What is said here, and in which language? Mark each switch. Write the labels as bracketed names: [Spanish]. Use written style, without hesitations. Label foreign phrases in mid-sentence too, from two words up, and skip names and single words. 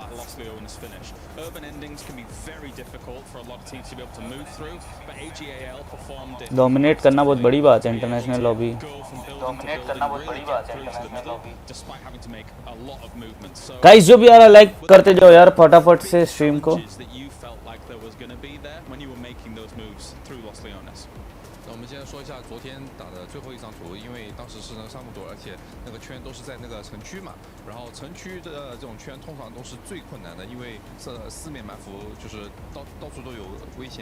[Hindi] डोमिनेट करना बहुत बड़ी बात है [English] international lobby. [Hindi] गाइस जो भी आ रहा लाइक करते जाओ यार फटाफट से स्ट्रीम को। [Chinese] 我们先说一下昨天打的最后一张图，因为当时是上木朵，而且那个圈都是在那个城区嘛，然后城区的这种圈通常都是最困难的，因为四面埋伏，就是到处都有危险。